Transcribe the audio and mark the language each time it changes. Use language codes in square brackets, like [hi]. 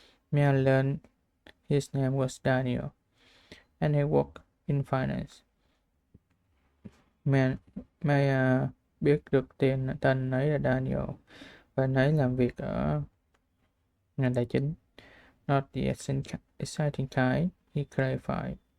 [en] Mia learned his name was Daniel, and he worked in finance. [vi] Mia biết được tên ấy là Daniel, và anh ấy làm việc ở ngành tài chính. [en] Not the exciting kind, he clarified.